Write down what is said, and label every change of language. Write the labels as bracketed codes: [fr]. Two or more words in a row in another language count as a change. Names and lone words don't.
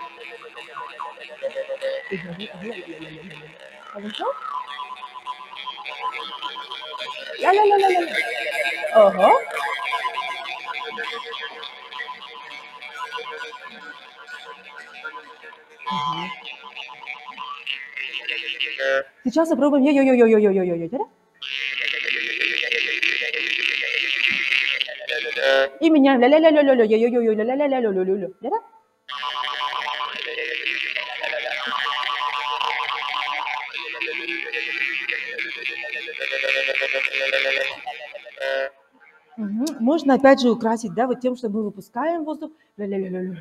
[ru] Хорошо? ля-ля-ля-ля-ля. Ого. Сейчас попробуем йо-йо-йо-йо-йо-йо-йо. И меняем ля-ля-ля-ля-ля-ля, йо-йо-йо-йо, ля-ля-ля-ля-ля-ля-ля. Да? Можно опять же украсить, да, вот тем, что мы выпускаем воздух, ля-ля-ля-ля-ля-ля-ля.